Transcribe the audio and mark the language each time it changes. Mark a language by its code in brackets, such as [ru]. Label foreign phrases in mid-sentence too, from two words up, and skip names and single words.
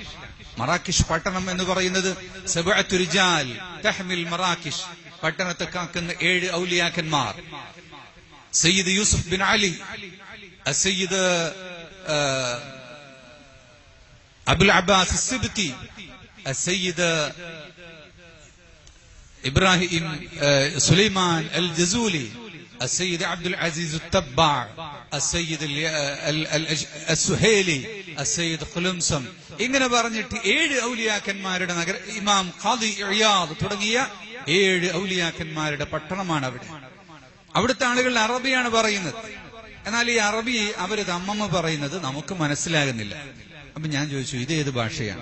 [ml] മറാക്കിഷ് പട്ടണം എന്ന് പറയുന്നത് [ar] سبعة رجال تحمل مراكش, [ml] പട്ടണത്തെ കാക്കുന്ന 7 ഔലിയാക്കന്മാർ. സയ്യിദ് യൂസുഫ് ബിൻ അലി, സയ്യിദ് അബുൽ അബ്ബാസ് സിബ്തി, സയ്യിദ് ഇബ്രാഹിം സുലൈമാൻ അൽ ജസൂലി, [ar] السيد عبد العزيز التبع، السيد السهيلي، السيد قلمسم. [ml] ഇങ്ങനെ പറഞ്ഞിട്ട് 7 ഔലിയാക്കന്മാരുടെ നഗര, ഇമാം ഖാദി ഇയാദ് തുടങ്ങിയ 7 ഔലിയാക്കന്മാരുടെ പട്ടണമാണ് അവിടെ. അവിടുത്തെ ആളുകൾ അറബിയാണ് പറയുന്നത്. എന്നാൽ ഈ അറബി അവര് തമ്മമ്മ പറയുന്നത് നമുക്ക് മനസ്സിലാകുന്നില്ല. അപ്പൊ ഞാൻ ചോദിച്ചു, ഇത് ഏത് ഭാഷയാണ്?